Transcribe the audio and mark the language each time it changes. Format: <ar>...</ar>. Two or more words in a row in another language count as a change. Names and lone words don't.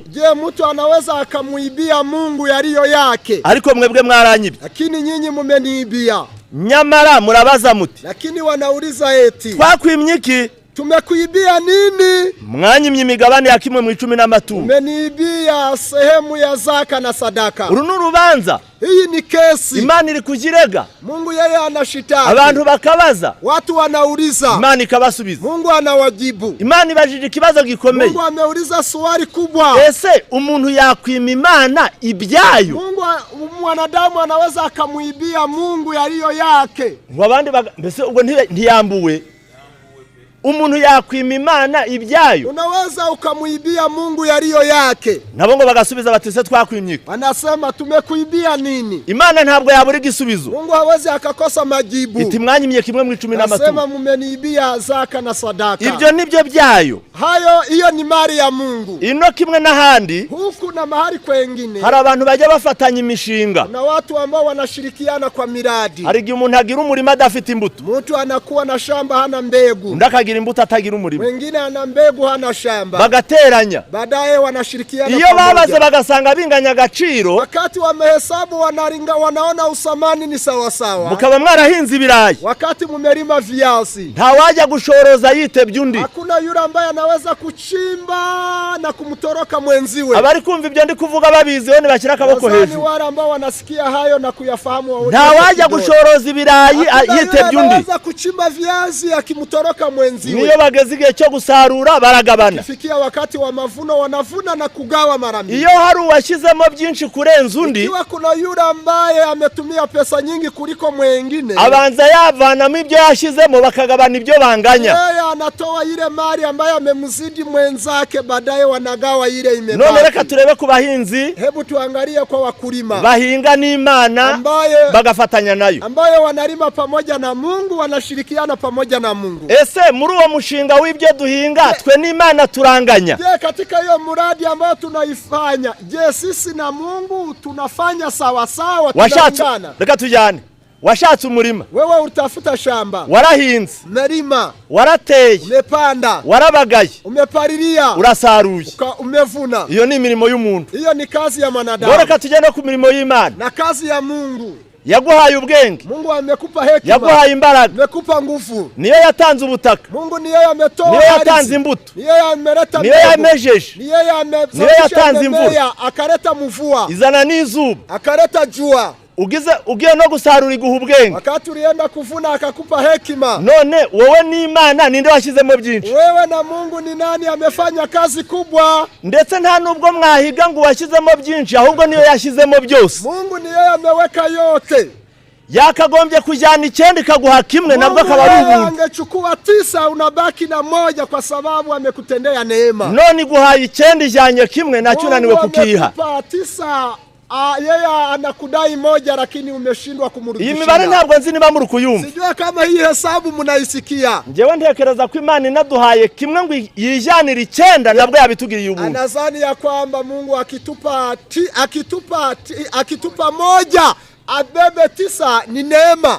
<sw>Je, mtu anaweza akamuibia Mungu yaliyo yake?</sw> <rw>Ariko mwebwe mwaranyibye.</rw> <sw>Lakini nyinyi mumeniibia.</sw> <rw>Nyamara murabaza muti.</rw> <sw>Lakini wanauliza eti.</sw> <rw>Twakwimye iki?</rw> <sw>Tumekuibia nini?</sw> <rw>Mwanyimye imigabane ya kimwe mu 10 n'amatungo.</rw> <sw>Umeniibia sehemu ya zaka na sadaka.</sw> <rw>Uru n'urubanza.</rw> <sw>Hii ni kesi.</sw> <rw>Imana iri kujirega.</rw> <sw>Mungu yeye anashitaki.</sw> <rw>Abantu bakabaza.</rw> <sw>Watu wanauliza.</sw> <rw>Imana ikabasubiza.</rw> <sw>Mungu anawajibu.</sw> <rw>Imana ibajije ikibazo gikomeye.</rw> <sw>Mungu ameuliza swali kubwa.</sw> <rw>Ese umuntu yakwima Imana ibyayo?</rw> <sw>Mungu mwanadamu anaweza akamuibia Mungu yaliyo yake.</sw> <rw>Abandi mbese ubwo ntiyambuwe. Umuntu yakwima Imana ibyayo?</rw> <sw>Unaweza ukamuibia Mungu yaliyo yake.</sw> <rw>Nabo ngo bagasubiza bati se twakwimye.</rw> <sw>Wanasema tumekuibia nini?</sw> <rw>Imana ntabwo yabura igisubizo.</rw> <sw>Mungu hawezi akakosa majibu.</sw> <rw>Iti mwanyimye kimwe mu 10 n'amatungo.</rw> <sw>Nasema mumeniibia zaka na sadaka.</sw> <rw>Ibyo nibyo byayo.</rw> <sw>Hiyo ni mali ya Mungu.</sw> <rw>Ino kimwe n'ahandi.</rw> <sw>Huku na mahali kwengine.</sw> <rw>Hari abantu bajya bafatanya imishinga.</rw> <sw>Na watu ambao wanashirikiana kwa miradi.</sw> <rw>Hari igihe umuntu agira umurima adafite imbuto.</rw> <sw>Mtu anakuwa na shamba hana mbegu.</sw> <rw>Ndakagira imbuto atagira umurima.</rw> <sw>Wengine ana mbegu hana shamba.</sw> <rw>Bagateranya.</rw> <sw>Baadaye wanashirikiana.</sw> <rw>Iyo babaze bagasanga binganya agaciro.</rw> <sw>Wakati wamehesabu wanaona usamani ni sawa sawa.</sw> <rw>Mukaba mwarahinze ibirayi.</rw> <sw>Wakati mumelima viazi.</sw> <rw>Ntawajya gushoroza yitebye undi.</rw> <sw>Hakuna yule ambaye anaweza kuchimba na kumtoroka mwenziwe.</sw> <rw>Abari kumva ibyo ndi kuvuga babizi we nibashyira akaboko hejuru.</rw> <sw>Ni wale ambao wanasikia hayo na kuyafahamu wao.</sw> <rw>Ntawajya gushoroza ibirayi yitebye undi.</rw> <sw>Anaweza kuchimba viazi akimtoroka mwenziwe.</sw> <rw>Niyo bageze igihe cyo gusarura baragabana.</rw> <sw>Kifikia wakati wa mavuno wanavuna na kugawa mara mbili.</sw> <rw>Iyo hari uwashizemo byinshi kurenza undi.</rw> <sw>Ikiwa kuna yule ambaye ametumia pesa nyingi kuliko mwingine.</sw> <rw>Abanza yavanamo ibyo yashizemo bakagabana ibyo banganya.</rw> <sw>Yeye anatoa ile mali ambayo amemzidi mwenzake baadaye wanagawa ile imebaki.</sw> <rw>None reka turebe ku bahinzi.</rw> <sw>Hebu tuangalie kwa wakulima.</sw> <rw>Bahinga n'Imana bagafatanya nayo.</rw> <sw>Ambayo wanalima pamoja na Mungu wanashirikiana pamoja na Mungu.</sw> <rw>Ese muri uwo mushinga w'ibyo duhinga twe n'Imana turanganya?</rw> <sw>Je, katika hiyo muradi ambayo tunaifanya, je sisi na Mungu tunafanya sawa sawa tunalingana?</sw> <rw>Reka tujyane. Washatse umurima.</rw> <sw>Wewe utafuta shamba.</sw> <rw>Warahinze.</rw> <sw>Umelima.</sw> <rw>Warateye.</rw> <sw>Umepanda.</sw> <rw>Warabagaye.</rw> <sw>Umepalilia.</sw> <rw>Urasaruye.</rw> <sw>Umevuna.</sw> <rw>Iyo ni imirimo y'umuntu.</rw> <sw>Hiyo ni kazi ya mwanadamu.</sw> <rw>Reka tujyane ku mirimo y'Imana.</rw> <sw>Na kazi ya Mungu.</sw> <rw>Yaguhaye ubwenge.</rw> <sw>Mungu amekupa hekima.</sw> <rw>Yaguhaye imbaraga.</rw> <sw>Amekupa nguvu.</sw> <rw>Niyo yatanze ubutaka.</rw> <sw>Mungu niyo yametoa.</sw> <rw>Niyo yatanze imbuto.</rw> <sw>Niyo yameleta. Niyo yamejeje.</sw> <rw>Niyo yatanze imvura.</rw> <sw>Akaleta mvua.</sw> <rw>Izana n'izuba.</rw> <sw>Akaleta jua.</sw> <rw>Ugiye no gusarura iguha ubwenge.</rw> <sw>Wakati ulienda kuvuna akakupa hekima.</sw> <rw>None wowe n'Imana ninde washyizemo byinshi?</rw> <sw>Wewe na Mungu ni nani amefanya kazi kubwa?</sw> <rw>Ndetse nta nubwo mwahiga ngo washyizemo byinshi ahubwo niyo yashyizemo byose.</rw> <sw>Mungu niyo yameweka yote.</sw> <rw>Yakagombye kujyana 9 ikaguha kimwe nabwo akaba ari ubuntu.</rw> <sw>Angechukua 9 unabaki na 1 kwa sababu amekutendea neema.</sw> <rw>None iguhaye 9 ijyanye kimwe nacyo unaniwe kukiha.</rw> <sw>9 yeye anakudai 1 lakini umeshindwa kumrudishia.</sw> <rw>Iyi mibare ntabwo nzi niba muri kuyumva.</rw> <sw>Sijue kama hii hesabu mnaisikia.</sw> <rw>Njewe ntekereza ko Imana inaduhaye kimwe ngo yijyanira 9 nabwo yabitugiriye ubuntu.</rw> <sw>Anazani ya kwamba Mungu akitupa 1 abebe 9 ni neema.</sw>